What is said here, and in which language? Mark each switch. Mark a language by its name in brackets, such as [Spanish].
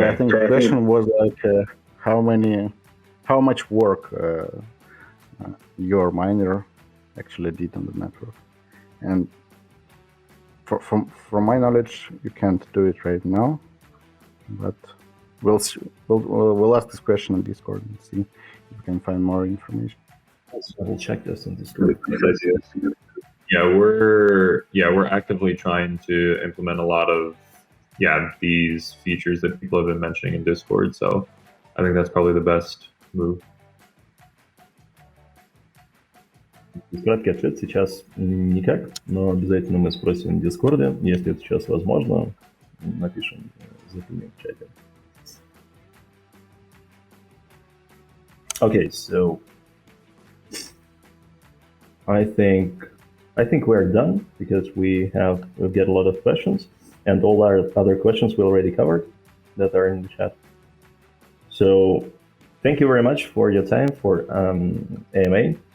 [English] So I think the question was like how much work your miner actually did on the network, and from my knowledge, you can't do it right now, but we'll ask this question on Discord and see if we can find more information. Let's double check this on Discord. Yeah, we're actively trying to implement a lot of these features that people have been mentioning in Discord. So I think that's probably the best move. [Russian] Краткий ответ сейчас никак, но обязательно мы спросим в Дискорде. Если это сейчас возможно, напишем, запилим в чате. [English] Okay, so I think we're done because we've got a lot of questions, and all our other questions we already covered that are in the chat. So thank you very much for your time for AMA.